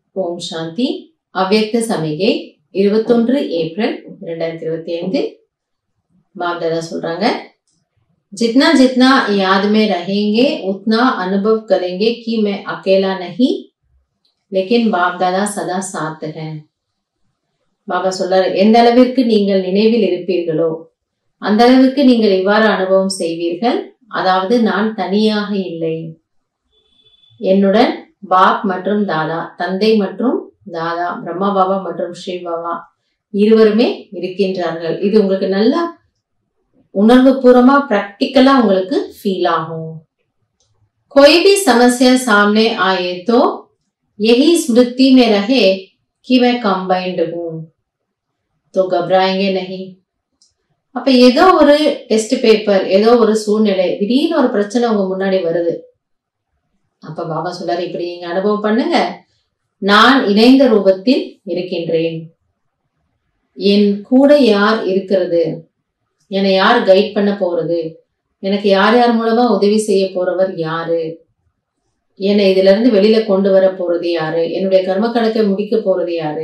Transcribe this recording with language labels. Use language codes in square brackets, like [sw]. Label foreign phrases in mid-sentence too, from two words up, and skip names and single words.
[ta] ஓம் சாந்தி. அவ்யக்த சமிகை 21 ஏப்ரல் 2025. [hi] बाप दादा சொல்றாங்க, जितना जितना याद में रहेंगे उतना अनुभव करेंगे कि मैं अकेला नहीं, लेकिन बाप दादा सदा साथ हैं. [ta] பாபா சொல்றாரு, எந்த அளவிற்கு நீங்கள் நினைவில் இருப்பீர்களோ அந்த அளவிற்கு நீங்கள் இவ்வாறு அனுபவம் செய்வீர்கள். அதாவது நான் தனியாக இல்லை, என்னுடன் பாப் மற்றும் தாதா, தந்தை மற்றும் தாதா, பிரம்மா பாபா மற்றும் ஸ்ரீ பாபா இருவருமே இருக்கின்றார்கள். இது உங்களுக்கு நல்லா உணர்வு பூர்வமா பிராக்டிக்கலா உங்களுக்கு ஃபீல் ஆகும். [hi] कोई भी समस्या सामने आए तो यही स्मृति में रहे कि मैं कंबाइंड हूं, तो घबराएंगे नहीं. [ta] அப்ப ஏதோ ஒரு டெஸ்ட் பேப்பர், ஏதோ ஒரு சூழ்நிலை, திடீர்னு ஒரு பிரச்சனை உங்க முன்னாடி வருது. அப்ப பாபா சொல்றாரு, இப்படி நீங்க அனுபவம் பண்ணுங்க, நான் இணைந்த ரூபத்தில் இருக்கின்றேன், என் கூட யார் இருக்கிறது, என்னை யார் கைட் பண்ண போறது, எனக்கு யார் யார் மூலமா உதவி செய்ய போறவர் யாரு, என்னை இதுல இருந்து வெளியில கொண்டு வர போறது யாரு, என்னுடைய கர்ம கணக்கை முடிக்க போறது யாரு.